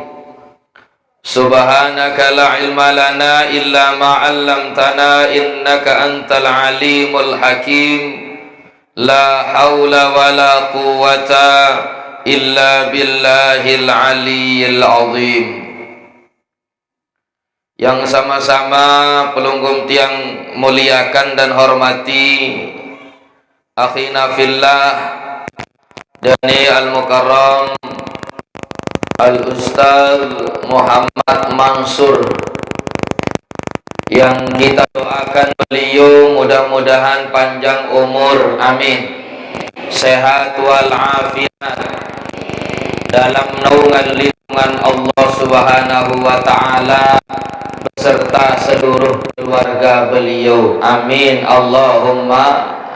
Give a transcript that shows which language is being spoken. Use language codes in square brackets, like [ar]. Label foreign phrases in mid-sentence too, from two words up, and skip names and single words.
[ar] سبحانك لا علم لنا إلا ما علمتنا إنك أنت العليم الحكيم. لا حول ولا قوة إلا بالله العلي العظيم. [id] Yang sama-sama pelunggum tiang muliakan dan hormati [ar] أخينا في الله [id] dani [ar] المكرم الأستاذ [id] Muhammad Mansur yang kita doakan beliau mudah-mudahan panjang umur, amin, sehat walafiat dalam naungan lindungan Allah [ar] سبحانه وتعالى [id] beserta seluruh keluarga beliau, amin, Allahumma.